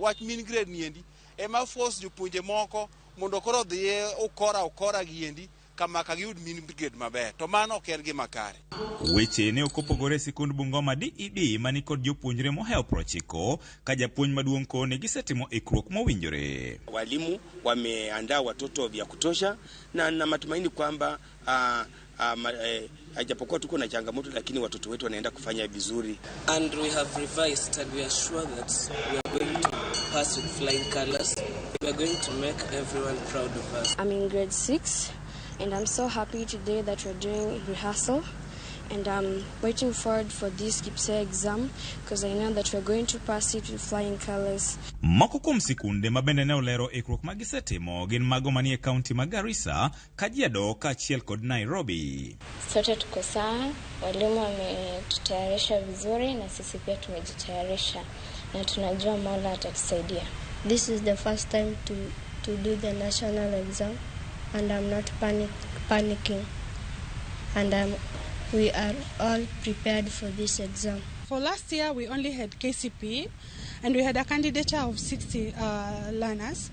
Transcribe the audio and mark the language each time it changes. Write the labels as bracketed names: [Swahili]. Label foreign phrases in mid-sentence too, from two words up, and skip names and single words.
[Luo (Kenya and Tanzania)] Wach [English] mean grade [Luo (Kenya and Tanzania)] niendi ema force jopuonje moko mondo koro dhiye okora giendi kama ka giyud [English] mean grade [Luo (Kenya and Tanzania)] maber. To mano ok en gima kare. Weche ne okopogore sikund Bungoma DED mani kod jopuonjre moheo 90 ka japuonj maduong' koni gisetimo ikruok mowinjore. [Swahili] Walimu wameandaa watoto vya kutosha na matumaini kwamba ajapokuwa tuko na changamoto lakini watoto wetu wanaenda kufanya vizuri. [English] And we have revised and we are sure that we are going to pass with flying colors. We are going to make everyone proud of us. I'm in grade 6 and I'm so happy today that we're doing rehearsal. And I'm waiting forward for this KPSEA exam because I know that we're going to pass it with flying colors. [Luo (Kenya and Tanzania)] Moko kuom sikunde mabende ne olero ikruok magisetimo gin mago manie kaunti ma Garissa, Kajiado kaachiel kod Nairobi. [Swahili] Sote tuko sawa, walimu wametutayarisha vizuri na sisi pia tumejitayarisha na tunajua Mola atatusaidia. [English] This is the first time to do the national exam and I'm not panicking. And we are all prepared for this exam. For last year, we only had KCPE, and we had a candidature of 60 learners.